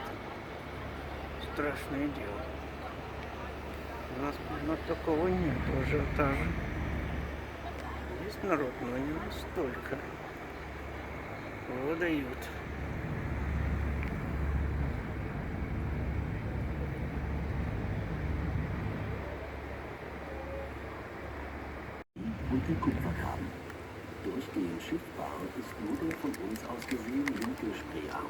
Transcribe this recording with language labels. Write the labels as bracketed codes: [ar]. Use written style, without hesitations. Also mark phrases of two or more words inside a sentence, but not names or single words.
[ru] Страшное дело. У нас такого нет, ажиотажа. Есть народ, но не настолько. Выдают. [de] Und der Kupfergraben. Durchgehend schiffbar ist nur der von uns aus gesehen linke Spreearm.